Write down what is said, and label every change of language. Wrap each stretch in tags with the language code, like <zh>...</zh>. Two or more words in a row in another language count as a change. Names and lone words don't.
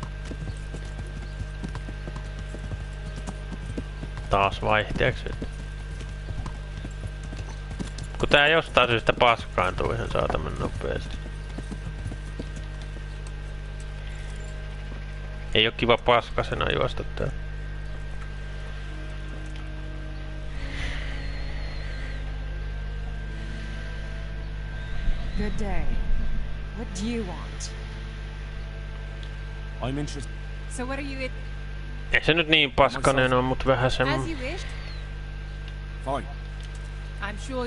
<fi>Taas vaihteeksi. Kun tää jostain syystä paskaantuu ihan saataman nopeasti. Ei oo kiva paskasena juosta tää.</fi> <en>Good day. What do you want? I'm interested. So what are you it?</en> <fi>Ei se nyt niin paskanen oo, mut vähän</fi> <en>As</en> <fi>semmo...</fi> <en>you wished. Fine. I'm sure.</en>